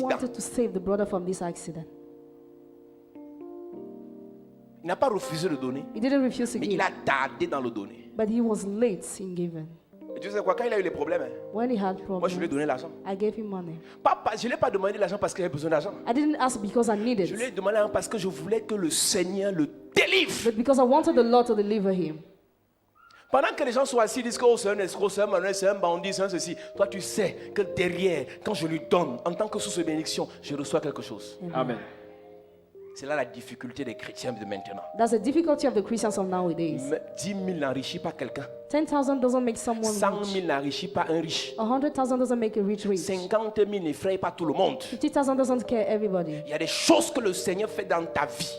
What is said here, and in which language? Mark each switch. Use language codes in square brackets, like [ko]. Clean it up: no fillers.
[en] wanted to save the brother from this accident. [fr] Il n'a pas refusé de donner, [en] He didn't refuse to [fr] mais [en] give, [fr] il a tardé dans le donner. [en] but he was late in giving. [fr] Et tu sais quoi, quand il a eu les problèmes, [en] When he had [fr] moi je lui ai donné l'argent. [en] I gave him money. [fr] Je ne lui ai pas demandé l'argent parce qu'il avait besoin d'argent. [en] I didn't ask because I needed [fr] Je lui ai [en] it, [fr] demandé l'argent parce que je voulais que le Seigneur le délivre. [en] but because I wanted the Lord to deliver him. [fr] Pendant que les gens sont assis, ils disent que oh, c'est un escroc, c'est un malhonnête, c'est un bandit, c'est un ceci. Toi, tu sais que derrière, quand je lui donne, en tant que source de bénédiction, je reçois quelque chose. Amen. C'est là la difficulté des chrétiens de maintenant. [en] That's the difficulty of the Christians of nowadays. [fr] 10 000 n'enrichit pas quelqu'un. [en] 10,000 doesn't make someone [fr] 100 [en] rich. [fr] 000 n'enrichit pas un riche. [en] 100,000 doesn't make a rich rich. [fr] 50 000 n'effraie pas tout le monde. [en] 50,000 doesn't care everybody. [fr] Il y a des choses que le Seigneur fait dans ta vie.